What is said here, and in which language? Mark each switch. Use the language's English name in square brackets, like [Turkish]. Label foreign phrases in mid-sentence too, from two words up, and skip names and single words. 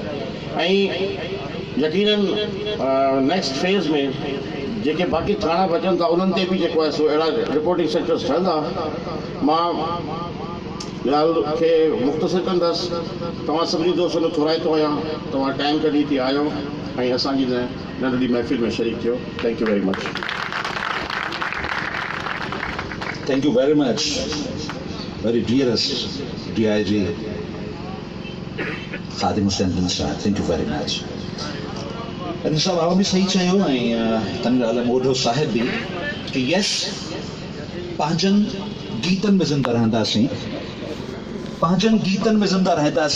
[Sindhi] ऐं यकीनन नेक्स्ट फेज़ में जेके बाक़ी थाणा बचनि था उन्हनि ते बि जेको आहे सो अहिड़ा [English] reporting centers [Sindhi] ठहंदा। मां ॻाल्हि खे मुख़्तसिर कंदुसि, तव्हां सभिनी दोस्तनि खे थोराईंदो आहियां, तव्हां टाइम कढी हिते आयो ऐं असांजी नंढड़ी महफ़िल में शरीक थियो। [English] Thank you very much. Thank you very much, very dearest DIG Khadim Hussain bin Saad. Thank you very much. [Sindhi] And साहब आप भी सही चयो ऐं तन अल मोढो साहिब भी कि यस पंहिंजनि गीतनि में ज़िंदा रहंदासीं, पंहिंजनि गीतनि में ज़िंदा रहंदासीं।